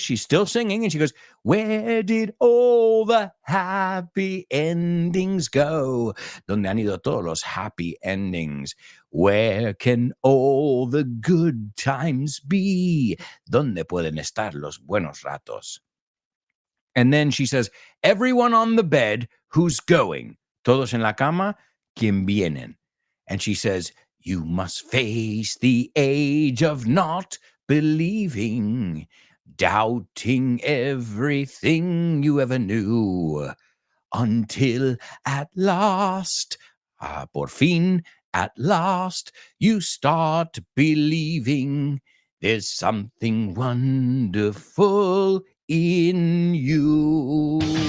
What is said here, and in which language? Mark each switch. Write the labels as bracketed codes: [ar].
[en] She's still singing, and she goes, where did all the happy endings go? [es] ¿Dónde han ido todos los [en] happy endings? Where can all the good times be? [es] ¿Dónde pueden estar los buenos ratos? [en] And then she says, everyone on the bed who's going. [es] Todos en la cama, quien vienen. [en] And she says, you must face the age of not believing, doubting everything you ever knew, until at last, [es] por fin, [en] at last, you start believing there's something wonderful in you.